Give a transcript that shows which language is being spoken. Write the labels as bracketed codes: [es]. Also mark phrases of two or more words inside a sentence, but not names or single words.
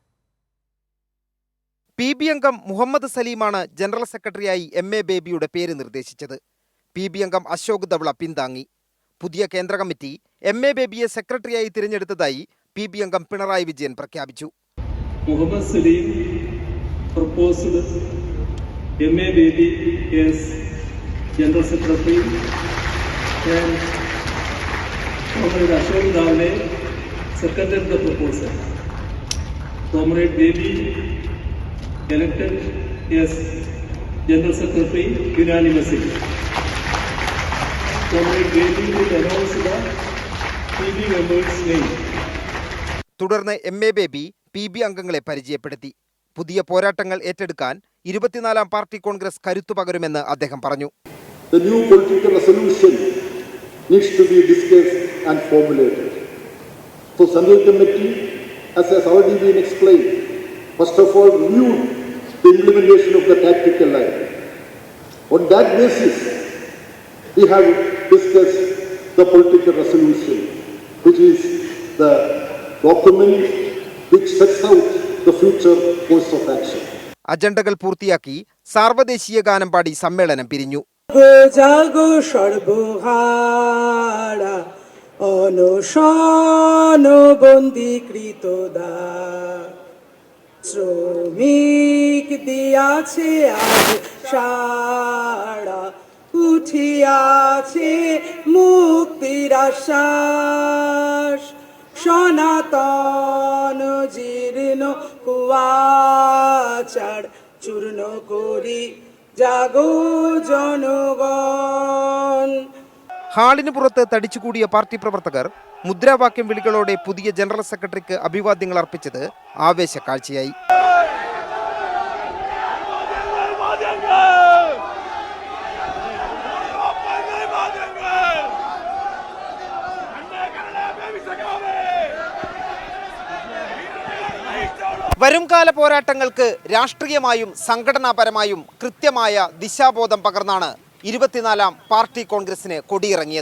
[ml] പി.ബി. അംഗം മുഹമ്മദ് സലീമാണ് ജനറൽ സെക്രട്ടറിയായി എം.എ. ബേബിയുടെ പേര് നിർദ്ദേശിച്ചത്. പി.ബി. അംഗം അശോക് ധവള പിന്താങ്ങി. പുതിയ കേന്ദ്ര കമ്മിറ്റി എം.എ. ബേബിയെ സെക്രട്ടറിയായി തിരഞ്ഞെടുത്തതായി പി.ബി. അംഗം പിണറായി വിജയൻ പ്രഖ്യാപിച്ചു. [en] മുഹമ്മദ് സലീം proposed M.A. Baby as General Secretary and Comrade Ashok Davle seconded the proposal. Comrade Baby elected as General Secretary unanimously. Comrade Baby will announce the PB members' name. [ml] തുടർന്ന് എം.എ. ബേബി പി.ബി. അംഗങ്ങളെ പരിചയപ്പെടുത്തി. പുതിയ പോരാട്ടങ്ങൾ ഏറ്റെടുക്കാൻ 24ാം പാർട്ടി കോൺഗ്രസ് കരുത്തു പകരുമെന്ന് അദ്ദേഹം പറഞ്ഞു. [en] The new political resolution needs to be discussed and formulated. So Central Committee, as has already been explained, first of all reviewed the implementation of the tactical line. On that basis, we have discussed the political resolution, which is the document which sets out the future course of action. [ml] അജണ്ടകൾ പൂർത്തിയാക്കി സാർവദേശീയ ഗാനം പാടി സമ്മേളനം പിരിഞ്ഞു. [bn] জাগো সর্বহারা অনশন বন্দীকৃত দাস শ্রমিক দিয়াছে আজ সারা উঠিয়াছে মুক্তির আশ্বাস সনাতন জীর্ণ কুয়াচার চূর্ণ করি জাগো ജനഗൺ. [ml] ഹാളിന് പുറത്ത് തടിച്ചുകൂടിയ പാർട്ടി പ്രവർത്തകർ മുദ്രാവാക്യം വിളികളോടെ പുതിയ ജനറൽ സെക്രട്ടറിക്ക് അഭിവാദ്യങ്ങൾ അർപ്പിച്ചത് ആവേശ കാഴ്ചയായി. വരുംകാല പോരാട്ടങ്ങൾക്ക് രാഷ്ട്രീയമായും സംഘടനാപരമായും കൃത്യമായ ദിശാബോധം പകർന്നാണ് 24ാം പാർട്ടി കോൺഗ്രസിന് കൊടിയിറങ്ങിയത്.